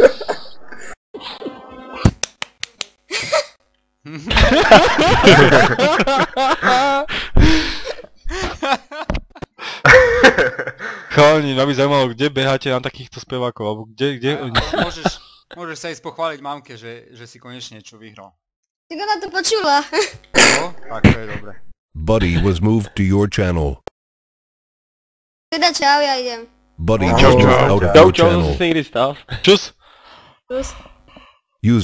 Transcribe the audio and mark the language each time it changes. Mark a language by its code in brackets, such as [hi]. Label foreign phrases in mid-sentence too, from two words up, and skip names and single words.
[sk] Chalani, mňa by zaujímalo, kde beháte na takýchto spevákov, alebo kde oni... Môžeš sa ísť pochváliť mamke, že si konečne niečo vyhral. Tak ona to počula. No, tak to je dobre. [en] Buddy was moved to your channel. [sk] Teda čau, ja idem. [en] Buddy [sk] Čau, [en] just moved [sk] čau. [en] out of [sk] Čau, [en] your channel. [sk] Čus! [en] Plus. User